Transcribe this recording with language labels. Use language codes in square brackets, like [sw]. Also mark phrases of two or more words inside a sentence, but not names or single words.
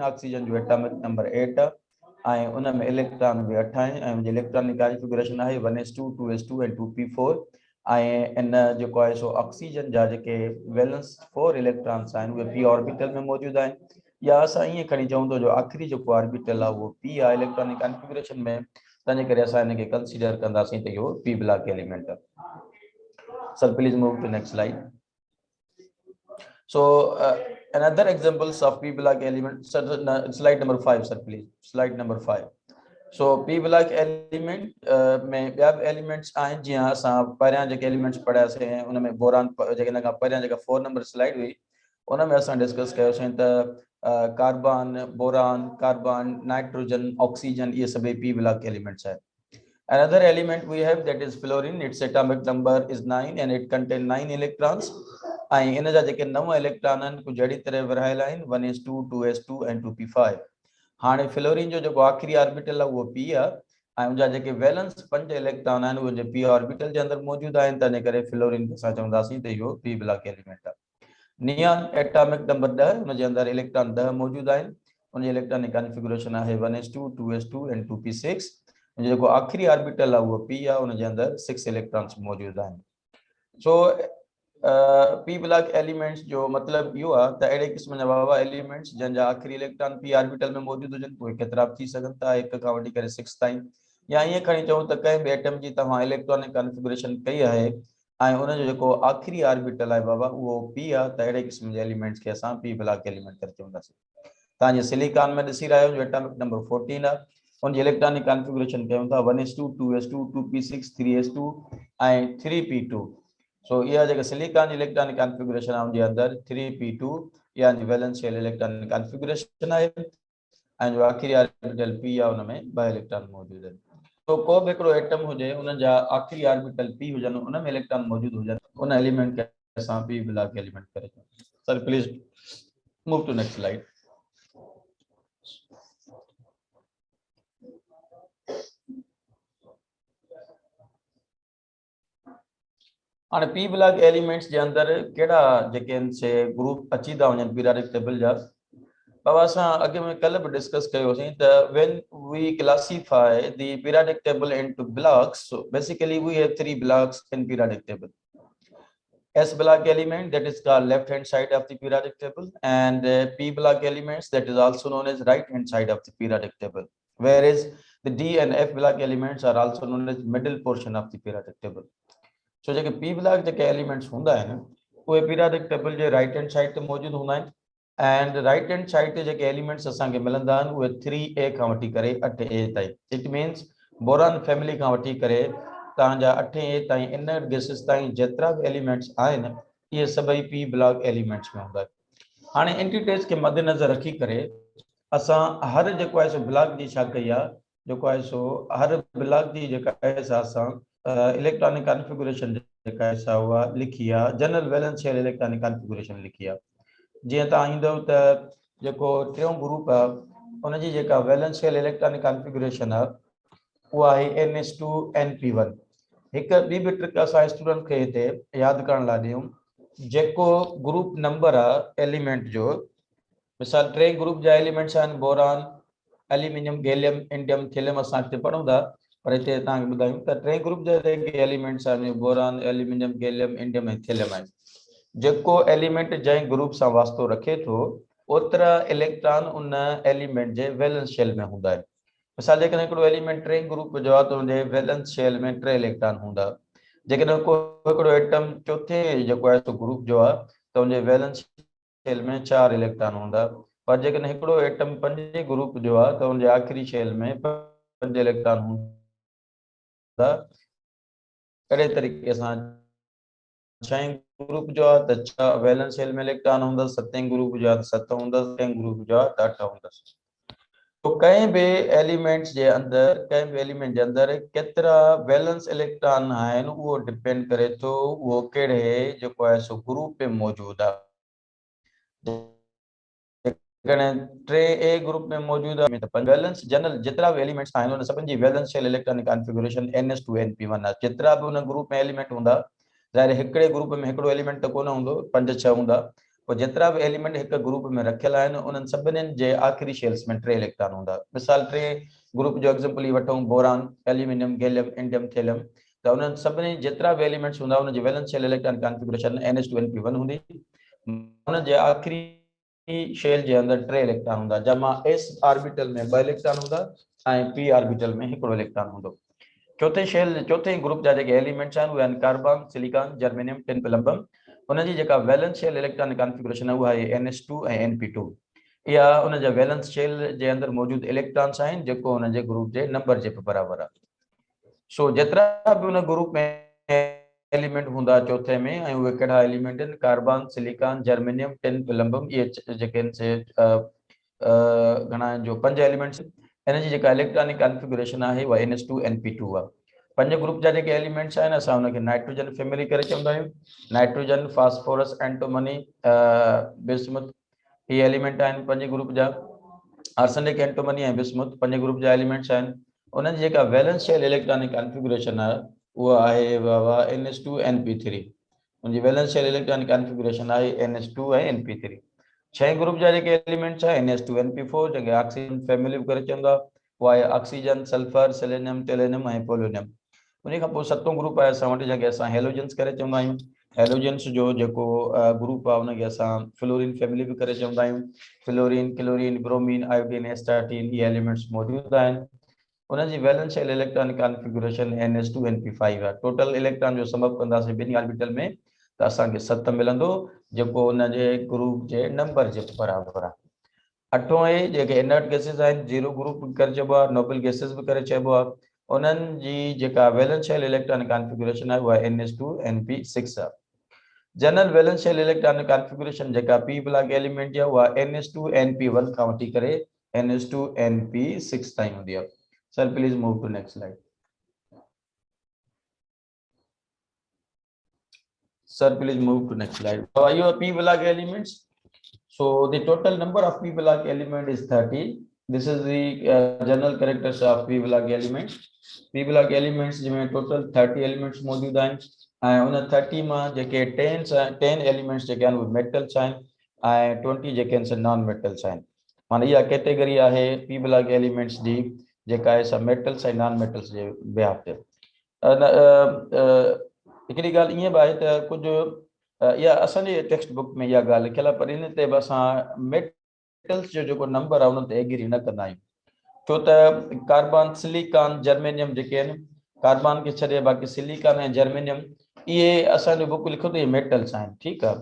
[sd] ऑक्सीजन जो [en] atomic number [sd] 8 आहे ऐं उन में इलेक्ट्रॉन बि 8 आहिनि ऐं उनजी [en] electronic configuration [sd] आहे 1s2 2s2 ऐं 2p4। ऐं इन जेको आहे सो ऑक्सीजन जा जेके वैलेंस 4 इलेक्ट्रॉन्स आहिनि उहे [en] P orbital [sd] में मौजूदु आहिनि। या असां ईअं खणी चऊं त जो आख़िरी जेको ऑर्बिटल आहे उहो पी आहे [en] electronic configuration [sd] में। तंहिंजे करे असां हिनखे कंसीडर कंदासीं त इहो [en] P block element [sd] आहे। [en] sir please move to next slide. So another examples of P block element, sir, slide number 5 sir please, slide number 5. So P block element [sd] में ॿिया बि एलिमेंट्स आहिनि। जीअं असां पहिरियां जेके एलिमेंट्स पढ़ियासीं उन में बोरान जेके हिन खां पहिरियां जेका 4 [en] number slide [sd] हुई उन में असां डिस्कस कयोसीं त कार्बन, बोरान, कार्बन, नाइट्रोजन, ऑक्सीजन इहे सभई [en] P block elements [sd] आहिनि। [en] Another element we have that is fluorine. Its atomic number is 9 and it contains 9 electrons. [sd] ऐं इन जा जेके 9 इलेक्ट्रॉन आहिनि कुझु अहिड़ी तरह विरहायल आहिनि 1s2 2s2 ऐं 2p5। हाणे फ्लोरीन जो जेको आख़िरी ऑर्बिटल आहे उहो पी आहे ऐं उनजा जेके वैलेंस 5 इलेक्ट्रॉन आहिनि उहे [en] P orbital [sd] जे अंदरि मौजूदु आहिनि। तंहिंजे करे फ्लोरीन खे असां चवंदासीं त इहो [en] P block element [sd] आहे। नियान [en] atomic number [sd] 10, उनजे अंदरि इलेक्ट्रॉन 10 मौजूदु आहिनि। उनजी [en] electronic configuration [sd] आहे 1s2 2s2 ऐं 2p6। जेको आख़िरी ऑर्बिटल आहे उहो पी आहे, उनजे अंदरि 6 इलेक्ट्रॉन्स मौजूदु आहिनि। सो [en] P block elements [sd] जो मतलब यो आहे त अहिड़े क़िस्म जा वावा एलिमेंट्स जंहिंजा आख़िरी इलेक्ट्रॉन [en] P orbital [sd] में मौजूद हुजनि उहे केतिरा बि थी सघनि था 1 खां वठी करे 6 ताईं, या ईअं खणी चऊं त कंहिं बि एटम जी तव्हां [en] electronic configuration [sd] कई आहे ऐं उनजो जेको आख़िरी ऑर्बिटल आहे बाबा उहो पी आहे त अहिड़े क़िस्म जे एलिमेंट्स खे असां [en] P block element [sd] करे चवंदासीं। तव्हां जे सिलिकॉन में ॾिसी रहिया आहियो जो [en] atomic number [sd] 14 आहे, उनजी [en] electronic configuration [sd] कयूं था 1s2 2s2 2p6 3s2 ऐं 3p2। सो इहा जेका [en] silicon electronic configuration [sd] आहे उनजे अंदरि 3p2 या [en] valence shell electronic configuration [sd] आहे ऐं जो आख़िरी ऑर्बिटल पी आहे उन में 2 इलेक्ट्रॉन मौजूद आहिनि। तो को बि हिकिड़ो एटम हुजे उन जा आख़िरी ऑर्बिटल पी हुजनि उन में इलेक्ट्रॉन मौजूद हुजनि उन एलिमेंट खे असां [en] P block element [sd] करे चऊं। [en] sir please move to next slide. [sd] हाणे [en] P block elements [sd] जे अंदरि कहिड़ा जेके आहिनि से ग्रुप अची था वञनि [en] periodic table [sd] जा। बाबा असां अॻे में कल्ह बि डिस्कस कयोसीं त [en] when we classify the periodic table into blocks, so basically we have 3 blocks in periodic table. S block element, that is called left hand side of the periodic table, and P block elements, that is also known as right hand side of the periodic table, whereas the D and F block elements are also known as middle portion of the periodic table. [sd] So जेके [en] P block [sd] जेके elements हूंदा आहिनि उहे [en] periodic table [sd] जे [en] right hand side [sd] ते मौजूद हूंदा आहिनि, [en] and right hand side [sd] ते जेके elements असांखे मिलंदा आहिनि उहे 3A खां वठी करे 8A ताईं। [en] It means boron family [sd] खां वठी करे तव्हांजा 8A ताईं [en] inner gases [sd] ताईं जेतिरा बि एलिमेंट्स आहिनि इहे सभई [en] P block elements [sd] में हूंदा आहिनि। हाणे एंटिटीज़ खे मद्देनज़र रखी करे असां हर जेको आहे सो ब्लॉक जी छा कई आहे, जेको आहे सो हर ब्लॉक जी जेका आहे सा असां [en] electronic configuration [sd] जेका आहे सा उहा लिखी आहे, [en] general valence shell electronic configuration [sd] लिखी आहे। जीअं तव्हां ईंदव त जेको टियों ग्रुप आहे उनजी जेका [en] valence shell electronic configuration [sd] आहे उहा आहे NS2NP1। हिकु ॿी बि ट्रिक असां स्टूडेंट खे हिते यादि करण लाइ ॾियूं, जेको [en] group number [sd] आहे एलिमेंट जो, मिसाल 3 ग्रुप जा एलिमेंट्स आहिनि बोरान एल्यूमिनियम गैलियम इंडियम थीलियम, असां हिते पढ़ूं था पर हिते तव्हांखे ॿुधायूं त 3 ग्रुप जा जेके एलिमेंट्स आहिनि बोरान एल्यूमिनियम गैलियम इंडियम ऐं थीलियम आहिनि। जेको एलिमेंट जंहिं ग्रुप सां वास्तो रखे थो ओतिरा इलेक्ट्रॉन उन एलिमेंट जे [en] valence shell [sd] में हूंदा आहिनि। मिसाल जेकॾहिं हिकिड़ो एलिमेंट 3 ग्रुप जो आहे त हुनजे [en] valence shell [sd] में 3 इलेक्ट्रॉन हूंदा। जेकॾहिं को हिकिड़ो एटम चौथे जेको आहे सो ग्रुप जो आहे त हुनजे [en] valence shell [sd] में 4 इलेक्ट्रॉन हूंदा, पर जेकॾहिं हिकिड़ो एटम 5 ग्रुप जो आहे त हुनजे आख़िरी शेल में 5 इलेक्ट्रॉन हूंदा। अहिड़े तरीक़े सां 6 ग्रुप जो आहे त 6 [en] valence shell [sd] में इलेक्ट्रॉन हूंदा, 7 ग्रुप जो आहे त 7 हूंदा, 8 ग्रुप जो आहे त 8 हूंदा। तो कंहिं बि एलिमेंट्स जे अंदरि कंहिं बि एलिमेंट जे अंदरि केतिरा [en] valence electron [sd] आहिनि उहो डिपेंड करे थो उहो कहिड़े जेको आहे सो ग्रुप में मौजूदु आहे। जेकॾहिं 3A ग्रुप में मौजूदु आहे त [en] valence general [sd] जेतिरा बि एलिमेंट्स आहिनि उन सभिनि जी [en] valence shell electronic configuration [sd] NS2NP1 आहे। जेतिरा बि उन ग्रुप में एलिमेंट हूंदा, ज़ाहिर हिकिड़े ग्रुप में हिकिड़ो एलिमेंट त कोन हूंदो, 5-6 हूंदा, पोइ जेतिरा बि एलिमेंट हिकु ग्रुप में रखियल आहिनि उन्हनि सभिनीनि जे आख़िरी शेल्स में 3 इलेक्ट्रॉन हूंदा। मिसाल 3 ग्रुप जो एग्जांपल ई वठूं, बोरान एल्यूमिनियम गैलियम इंडियम थीलियम, त उन्हनि सभिनी जेतिरा बि एलिमेंट्स हूंदा उनजी [en] valence shell electronic configuration [sd] NS2NP1 हूंदी। उन जे आख़िरी शेल जे अंदरि 3 इलेक्ट्रॉन हूंदा, जमा [en] S orbital [sd] में 2 इलेक्ट्रॉन हूंदा ऐं [en] P orbital [sd] में हिकिड़ो इलेक्ट्रॉन हूंदो। चौथे ग्रुप जा जेके एलिमेंट्स आहिनि उहे आहिनि कार्बन सिलिकॉन जर्मेनियम टिन प्लम्बम। उनजी जेका [en] valence shell electronic configuration [sd] आहे उहा आहे NS2 ऐं NP2। इहा उन जा [en] valence shell [sd] जे अंदरि मौजूदु इलेक्ट्रॉन्स आहिनि जेको उन जे ग्रुप जे नंबर जे बराबरि आहे। सो जेतिरा बि उन ग्रुप में एलिमेंट हूंदा चौथे में ऐं उहे कहिड़ा एलिमेंट आहिनि, कार्बन सिलिकॉन जर्मेनियम टिन प्लम्बम, इहे जेके आहिनि से घणा जो 5 एलिमेंट्स। इन जी जेका [en] electronic configuration [sd] आहे उहा NS2NP2 आहे। 5 ग्रुप जा जेके एलिमेंट्स आहिनि असां हुनखे [en] nitrogen family [sd] करे चवंदा आहियूं। नाइट्रोजन फास्फोरस एंटोमनी बिस्मुथ इहे एलिमेंट आहिनि 5 ग्रुप जा। आर्सेनिक एंटोमनी ऐं बिस्मुथ 5 ग्रुप जा एलिमेंट्स आहिनि। उन्हनि जी जेका [en] valence shell electronic configuration [sd] आहे उहा आहे बाबा NS2NP3। उनजी [en] valence shell electronic configuration [sd] आहे NS2 ऐं NP3। 6 ग्रुप जा जेके एलिमेंट्स आहे NS2NP4 जेके [en] oxygen family [sd] करे चवंदा, उहा आहे ऑक्सीजन सल्फर सेलेनियम टेलेनियम ऐं पोलोनियम। उन खां पोइ 7 ग्रुप आहे असां वटि जंहिंखे असां हेलोजन्स करे चवंदा आहियूं। हेलोजेंस जो जेको ग्रुप आहे उनखे असां [en] fluorine family [sd] बि करे चवंदा आहियूं। फ्लोरीन, क्लोरीन, ब्रोमीन, आयोडीन, एस्टाटीन इहे एलिमेंट्स मौजूदु आहिनि। उनजी [en] valence shell electron configuration [sd] NS2 NP5 आहे। [en] total electron [sd] जो समअप कंदासीं ॿिनी ऑर्बिटल में त असांखे 7 मिलंदो, जेको उनजे ग्रुप जे नंबर जे बराबरि आहे। अठों आहे जेके [en] inert gases [sd] आहिनि, [en] zero group [sd] बि करे चइबो आहे, [en] noble gases [sd] बि करे चइबो आहे। उन्हनि जी जेका [en] valence shell electron configuration [sd] आहे उहा NS2 NP6 आहे। [en] general valence shell electron configuration [sd] जेका [en] P block element [sd] जी आहे उहा NS2 NP1 खां वठी करे NS2 NP6 ताईं हूंदी आहे। [en] sir please move to next slide. Sir, please move to next slide. So are your p block elements? So the total number of p block element is 30. This is the general characters of p block elements. p block elements [sd] जिसमें total 30 elements मौजूद आहिनि ऐं उन 30 मां जेके 10 elements जेके आहिनि उहे metals आहिनि ऐं 20 जेके आहिनि से [en] non metals [sd] आहिनि। माना इहा कैटेगरी आहे [en] p block elements [sd] जी जेका आहे सा metals ऐं [en] non metals [sd] जे बिहाफ ते। हिकिड़ी ॻाल्हि ईअं बि आहे त कुझु इहा असांजे [en] text book [sd] में इहा ॻाल्हि लिखियलु आहे, पर इन ते बि असां मेटल्स जो जेको नंबर आहे उन ते एग्री न कंदा आहियूं। छो त कार्बन, सिलिकॉन, जर्मेनियम जेके आहिनि, कार्बन खे छॾे बाक़ी सिलिकॉन ऐं जर्मेनियम इहे असांजो बुक लिखो त इहे मेटल्स आहिनि, ठीकु आहे।